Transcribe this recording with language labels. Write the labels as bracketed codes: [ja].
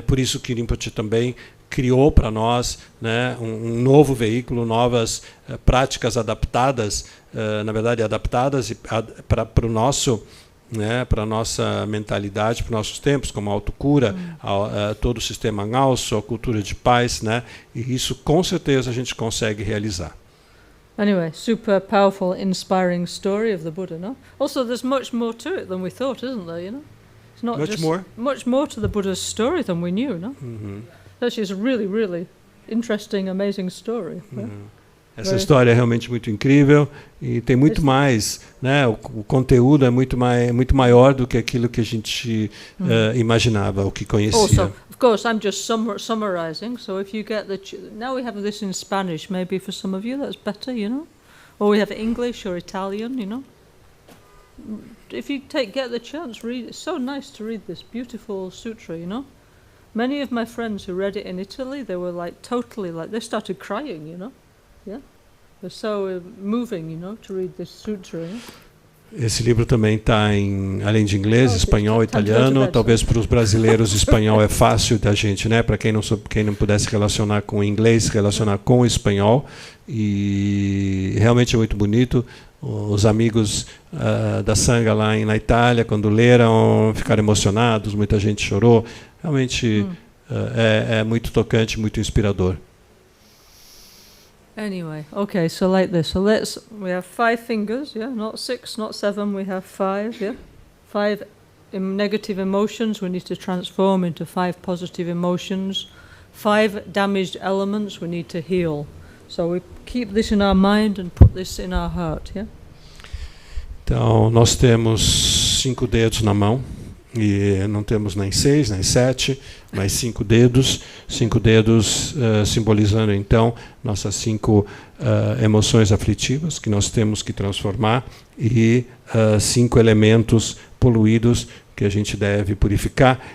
[pt] Por isso que Rinpoche também criou para nós, né, um novo veículo, novas práticas adaptadas, na verdade adaptadas para o nosso, né, para a nossa mentalidade, para os nossos tempos, como a autocura, todo o sistema Ngauso, a cultura de paz, né, e isso com certeza a gente consegue realizar. [en] Anyway, super powerful, inspiring story of the Buddha, no? Also, there's much more to it than we thought, isn't there, you know? It's not much more to the Buddha's story than we knew, no? Actually, it's a really, really interesting, amazing story. Yeah? [pt] Essa história é realmente muito incrível e tem muito mais, né? O conteúdo é muito maior do que aquilo que a gente imaginava, o que conhecia. [en] Also, of course, I'm just summarizing. So if you get now we have this in Spanish, maybe for some of you that's better, you know, or we have English or Italian, you know. If you get the chance, read. It's so nice to read this beautiful sutra, you know. Many of my friends who read it in Italy, they were they started crying, you know. Yeah, it was so moving, you know, to read this sutra. Yeah? [pt] Esse livro também está além de inglês, espanhol, italiano. Talvez para os brasileiros espanhol é fácil da gente, né? Para quem não pudesse relacionar com o inglês, relacionar com o espanhol. E realmente é muito bonito. Os amigos da Sangha lá na Itália, quando leram, ficaram emocionados. Muita gente chorou. Realmente é muito tocante, muito inspirador. [en] Anyway, okay, so like this. So we have 5 fingers, yeah, not 6, not 7, we have 5, yeah. 5 negative emotions we need to transform into 5 positive emotions. 5 damaged elements we need to heal. So we keep this in our mind and put this in our heart, yeah. [pt] Então, nós temos 5 dedos na mão. E não temos nem 6, nem 7, mas 5 dedos. 5 dedos simbolizando, então, nossas 5 emoções aflitivas que nós temos que transformar e 5 elementos poluídos que a gente deve purificar.